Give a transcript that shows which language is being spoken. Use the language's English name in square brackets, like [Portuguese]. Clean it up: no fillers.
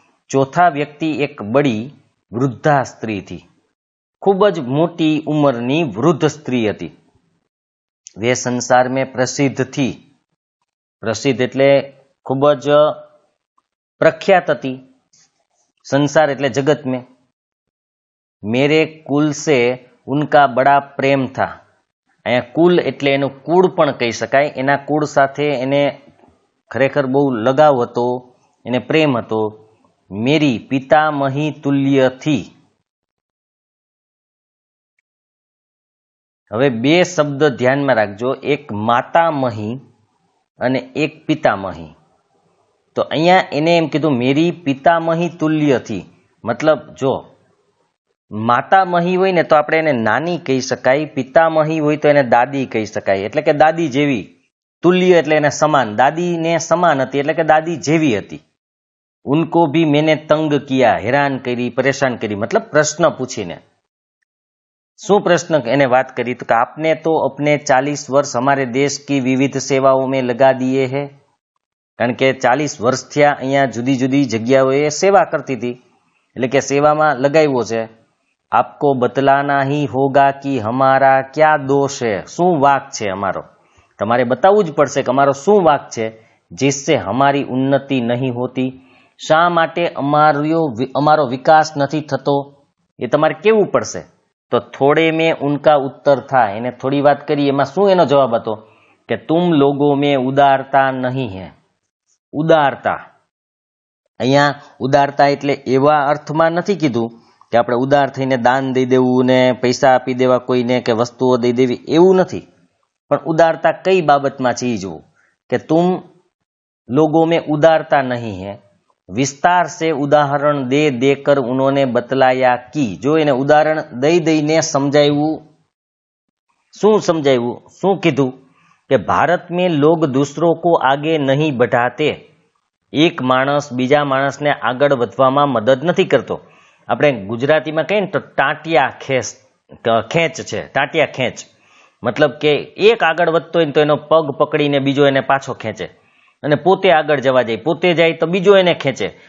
[Hindi] ચોથા વ્યક્તિ એક બડી વૃદ્ધા સ્ત્રી થી, [Gujarati] ખૂબ જ મોટી ઉંમરની વૃદ્ધ સ્ત્રી હતી. [Hindi] વે સંસાર મેં પ્રસિદ્ધ થી, [Gujarati] પ્રસિદ્ધ એટલે ખૂબ જ પ્રખ્યાત હતી, સંસાર એટલે જગત में. [Hindi] मेरे कुल से उनका बड़ा प्रेम था. [Gujarati] અહીંયા કુલ એટલે એનું કુળ પણ કહી શકાય. એના કુળ સાથે એને ખરેખર બહુ લગાવ હતો, એને પ્રેમ હતો. [Hindi] મેરી પિતામહી તુલ્ય થી. [Gujarati] હવે 2 શબ્દ ધ્યાનમાં રાખજો, એક માતામહી અને એક પિતામહી. તો અહીંયા એને એમ કીધું [Hindi] મેરી પિતામહી તુલ્ય થી, [Gujarati] મતલબ જો માતામહી હોય ને તો આપણે એને નાની કહી શકાય, પિતામહી હોય તો એને દાદી કહી શકાય, એટલે કે દાદી જેવી. તુલ્ય એટલે એને સમાન, દાદીને સમાન હતી એટલે કે દાદી જેવી હતી. [Hindi] ઉनको भी मैंने तंग किया, [Gujarati] હેરાન કરી, પરેશાન કરી, મતલબ પ્રશ્ન પૂછીને. શું પ્રશ્ન એને વાત કરી તો કે આપને તો [Hindi] अपने 40 वर्ष हमारे देश की विविध सेवाओं में लगा दिए हैं. [Gujarati] કારણ કે 40 વર્ષ થયા અહીંયા જુદી જુદી જગ્યાઓએ સેવા કરતી હતી, એટલે કે સેવામાં લગાવ્યો છે. [Hindi] આપકો બતલાના હી હોગા કે હમારા ક્યા દોષ है, [Gujarati] શું વાક છે અમારો, તમારે બતાવવું જ પડશે કે અમારો શું વાક છે, [Hindi] जिससे हमारी उन्नति नहीं होती, [Gujarati] શા માટે અમારો વિકાસ નથી થતો, એ તમારે કેવું પડશે. [Hindi] તો થોડે में उनका उत्तर था, [Gujarati] એને થોડી વાત કરી, એમાં શું એનો જવાબ હતો કે [Hindi] तुम लोगों में उदारता नहीं है. [Gujarati] ઉદારતા, અહીંયા ઉદારતા એટલે એવા અર્થમાં નથી કીધું કે આપણે ઉદાર થઈને દાન દઈ દેવું ને પૈસા આપી દેવા કોઈને કે વસ્તુઓ દઈ દેવી, એવું નથી. પણ ઉદારતા કઈ બાબતમાં છે એ જોવું કે [Hindi] तुम लोगों में उदारता नहीं है. विस्तार से उदाहरण दे देकर उन्होंने बतलाया कि, जो [Gujarati] એને ઉદાહરણ દઈ દઈને સમજાવ્યું. શું સમજાવ્યું, શું કીધું કે ભારત [Hindi] में लोग दूसरों को आगे नहीं बढ़ाते. [Gujarati] એક માણસ બીજા માણસને આગળ વધવામાં મદદ નથી કરતો. આપણે ગુજરાતીમાં કહીએ ને તો ટાંટિયા ખેંચ છે, ટાંટિયા ખેંચ મતલબ કે એક આગળ વધતો હોય તો એનો પગ પકડીને બીજો એને પાછો ખેંચે, અને પોતે આગળ જવા જાય, પોતે જાય તો બીજો એને ખેંચે.